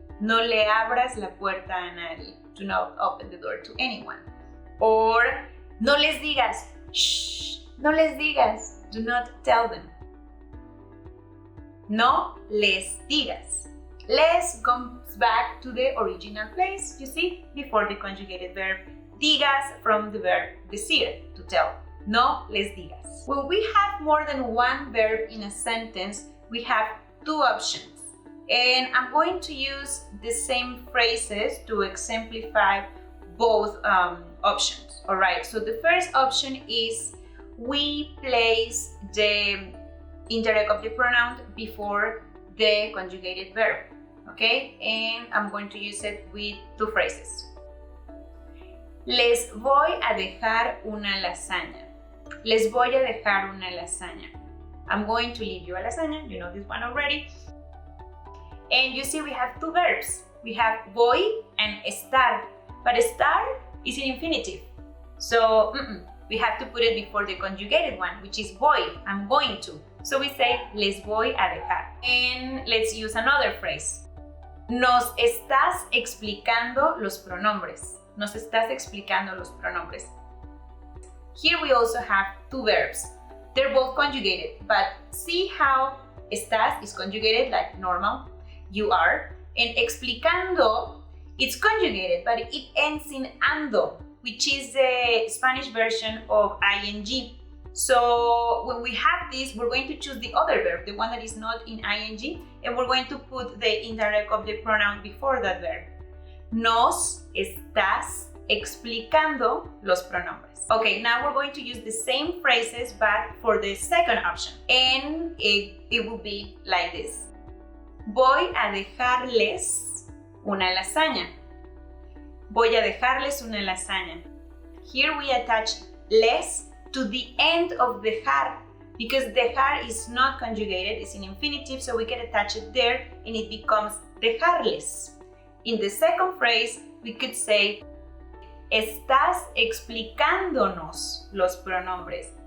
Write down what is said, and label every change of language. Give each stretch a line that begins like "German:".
Spanish: No le abras la puerta a nadie.
English: Do not open the door to anyone.
Spanish: Or, no les digas. Shh, no les digas.
English: Do not tell them.
Spanish: No les digas.
English: Les comes back to the original place, you see, before the conjugated verb. Digas from the verb decir, to tell.
Spanish: No les digas.
English: When we have more than one verb in a sentence, we have two options. And I'm going to use the same phrases to exemplify both options. All right, so the first option is we place the indirect object pronoun before the conjugated verb. Okay, and I'm going to use it with two phrases.
Spanish: Les voy a dejar una lasaña. Les voy a dejar una lasaña.
English: I'm going to leave you a lasaña. You know this one already. And you see we have two verbs. We have voy and estar. But estar is in infinitive. So we have to put it before the conjugated one, which is voy. I'm going to. So we say
Spanish: les voy a dejar.
English: And let's use another phrase.
Spanish: Nos estás explicando los pronombres. Nos estás explicando los pronombres.
English: Here we also have two verbs. They're both conjugated, but see how Estás is conjugated like normal, you are. And explicando, it's conjugated, but it ends in ando, which is the Spanish version of ing. So when we have this, we're going to choose the other verb, the one that is not in ing, and we're going to put the indirect object pronoun before that verb.
Spanish: Nos estás explicando los pronombres.
English: Okay, now we're going to use the same phrases but for the second option, and it will be like this.
Spanish: Voy a dejarles una lasaña. Voy a dejarles una lasaña.
English: Here we attach les to the end of dejar because dejar is not conjugated, it's in infinitive, so we can attach it there and it becomes dejarles. In the second phrase, we could say
Spanish: estás explicándonos los pronombres.